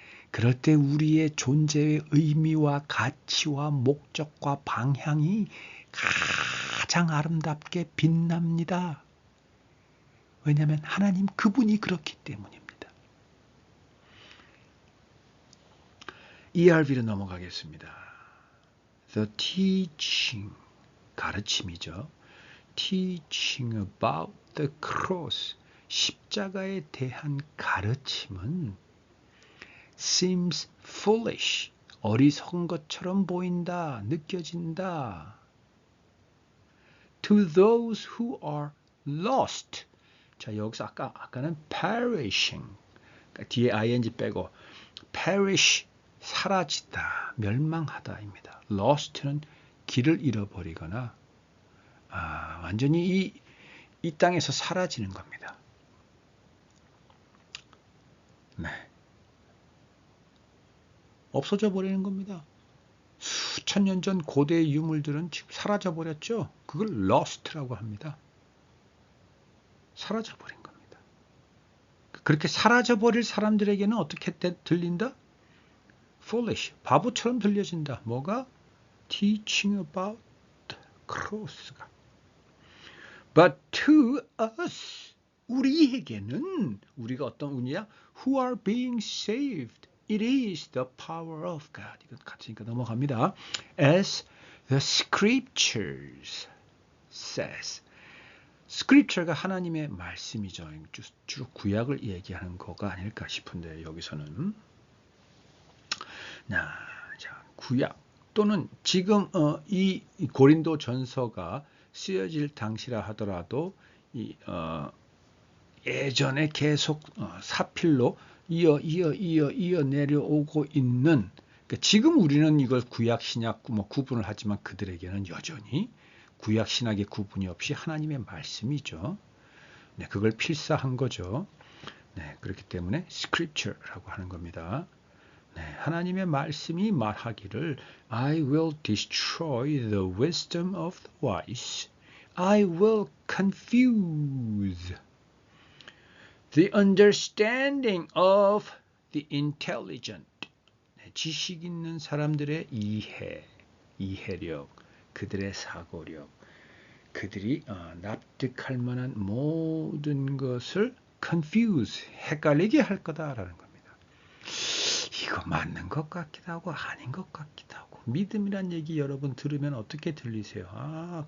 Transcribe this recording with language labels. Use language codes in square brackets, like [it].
[ko] 그럴 때 우리의 존재의 의미와 가치와 목적과 방향이 가장 아름답게 빛납니다. 왜냐하면 하나님 그분이 그렇기 때문입니다. ERV로 넘어가겠습니다. [en] The teaching, [ko] 가르침이죠. [en] Teaching about the cross, [ko] 십자가에 대한 가르침은 [en] seems foolish, [ko] 어리석은 것처럼 보인다, 느껴진다. [en] To those who are lost. [ko] 자, 여기서 아까는 perishing, 그러니까 뒤에 ing 빼고 perish, 사라지다, 멸망하다입니다. lost는 길을 잃어버리거나 완전히 이 땅에서 사라지는 겁니다. 네. 없어져 버리는 겁니다. 수천 년 전 고대의 유물들은 지금 사라져 버렸죠. 그걸 lost라고 합니다. 사라져 버린 겁니다. 그렇게 사라져 버릴 사람들에게는 어떻게 들린다? foolish, 바보처럼 들려진다. 뭐가? [en] teaching about the cross가. But to us, [ko] 우리에게는, 우리가 어떤 운이야? [en] Who are being saved. It is the power of God. [ko] 이거 같으니까 넘어갑니다. [en] As the scriptures says. [ko] 스크립처가 하나님의 말씀이죠. 주로 구약을 얘기하는 거가 아닐까 싶은데 여기서는 자, 구약 또는 지금 이 고린도 전서가 쓰여질 당시라 하더라도 예전에 계속 사필로 이어 내려오고 있는, 그러니까 지금 우리는 이걸 구약 신약 구분을 하지만 그들에게는 여전히 구약 신학의 구분이 없이 하나님의 말씀이죠. 네, 그걸 필사한 거죠. 네, 그렇기 때문에 scripture라고 하는 겁니다. 네, 하나님의 말씀이 말하기를 [en] I will destroy the wisdom of the wise. I will confuse the understanding of the intelligent. [ko] 네, 지식 있는 사람들의 이해력, 그들의 사고력, 그들이 납득할 만한 모든 것을 confuse, 헷갈리게 할 거다라는 겁니다. 이거 맞는 것 같기도 하고 아닌 것 같기도 하고. 믿음이란 얘기 여러분 들으면 어떻게 들리세요?